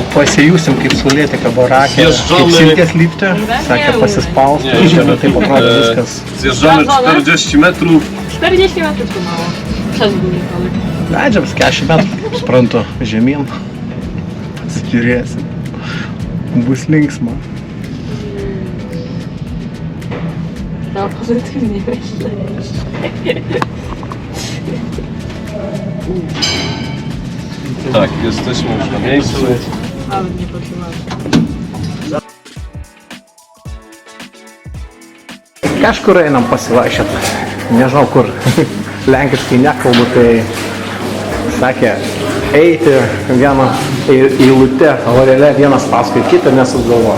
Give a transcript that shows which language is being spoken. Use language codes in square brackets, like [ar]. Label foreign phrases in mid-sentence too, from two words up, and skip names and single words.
[lt] Pasijusim kaip saulėtekio barake, kaip silkės lifte. Sakė pasispausti, žinoma, taip atrodo viskas. [pl] Zjeżdżamy 40 metrów. 40 metrów to mało. Przez górę. [lt] Leidžiam 40 metrų, suprantu, žemyn. Pasižiūrėsim. Bus linksma. [pl] To pozytywnie myślę. Tak, jesteśmy już na miejscu. Ale nie potrzymamy. [lt] Kažkur einam pasivaikščioti. Nežinau kur. Lenkiškai nekalbu, tai sakė eiti vieną eilutę, vorelę vienas paskui kitą nesuk galvos.